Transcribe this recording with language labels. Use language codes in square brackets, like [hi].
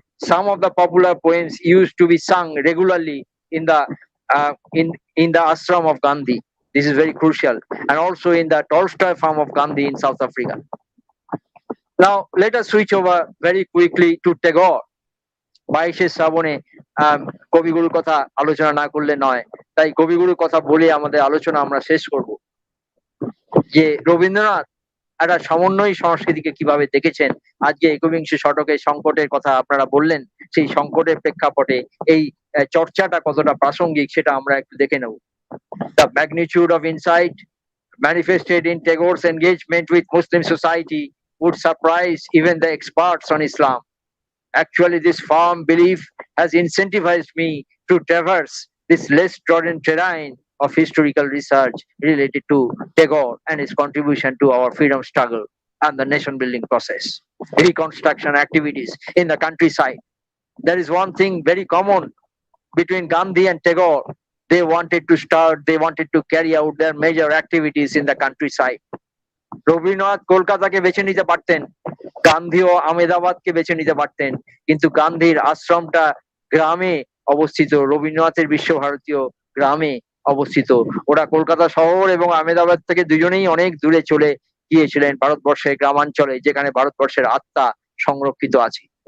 [en] Some of the popular poems used to be sung regularly in the ashram of Gandhi. This is very crucial, and also in the Tolstoy farm of Gandhi in South Africa. Now let us switch over very quickly to Tagore. [bn] 22শে শ্রাবণে কবিগুরুর কথা আলোচনা না করলে নয়, তাই কবিগুরুর কথা বলে আমাদের আলোচনা আমরা শেষ করব। যে রবীন্দ্রনাথ একটা সমন্বয়ী সংস্কৃতিকে কিভাবে দেখেছেন, আজকে একবিংশ শতকের সংকটের কথা আপনারা বললেন, সেই সংকটের প্রেক্ষাপটে এই চর্চাটা কতটা প্রাসঙ্গিক সেটা আমরা একটু দেখে নেব। [en] The magnitude of insight manifested in Tagore's engagement with Muslim society would surprise even the experts on Islam. Actually, this firm belief has incentivized me to traverse this less trodden terrain of historical research related to Tagore and his contribution to our freedom struggle and the nation building process. Reconstruction activities in the countryside. There is one thing very common between Gandhi and Tagore. They wanted to carry out their major activities in the countryside. [bn] Rabindranath কলকাতাকে বেছে নিতে পারতেন, গান্ধীও আহমেদাবাদকে বেছে নিতে পারতেন, কিন্তু গান্ধীর আশ্রমটা গ্রামে অবস্থিত, রবীন্দ্রনাথের বিশ্বভারতীয় গ্রামে অবস্থিত। ওরা কলকাতা শহর এবং আহমেদাবাদ থেকে দুজনেই অনেক দূরে চলে গিয়েছিলেন ভারতবর্ষের গ্রামাঞ্চলে, যেখানে ভারতবর্ষের আত্মা সংরক্ষিত আছে।